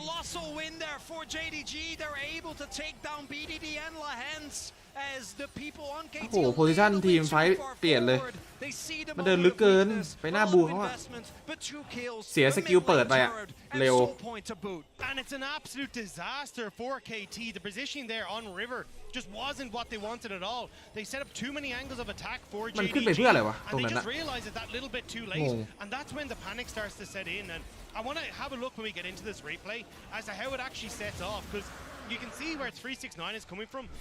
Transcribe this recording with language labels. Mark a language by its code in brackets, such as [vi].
[en] JDG, they're able to take down BDD and Lahens as the people on KT [th] โอ้โหโพซิชั่นทีมไฟเปลี่ยนเลยมันเดินลึกเกินไปหน้าบูเขาอะเสียสกิลเปิดไปอะเร็ว [en] And it's an absolute disaster for KT. The positioning there on River just wasn't what they wanted at all. They set up too many angles of attack for JDG. [th] มันขึ้นไปเพื่ออะไรวะตรง [en] And [th] นั้น [en] they [th] นะ [en] just realized it that little bit too late. And that's when the panic starts to set in. And I want to have a look when we get into this replay as to how it actually sets off, because you can see where 369 is coming from.